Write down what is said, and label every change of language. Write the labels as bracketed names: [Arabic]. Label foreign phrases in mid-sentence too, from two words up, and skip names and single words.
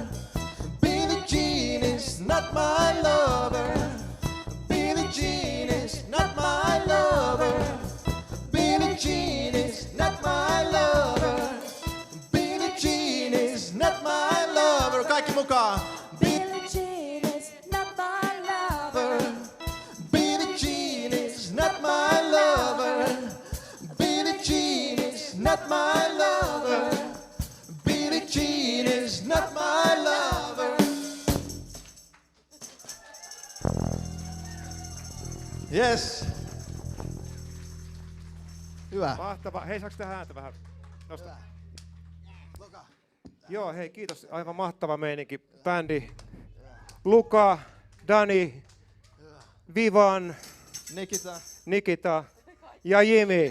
[English] Billie Jean is not my lover. Billie Jean is not my lover. Billie Jean is not my lover. Billie Jean is not my lover. [Finnish] Kaikki mukaan. Billie Jean is not my lover. Billie Jean is not my lover. Billie Jean is not my lover. Billie Jean is not my lover. [English] Yes. [Finnish] Hyvä. Mahtava. Hei, saaks tehdä ääntä vähän? Nosta. Joo, hei, kiitos. Aivan mahtava meininki. Bändi. Luka, Dani, Vivan, Nikita ja Jimi.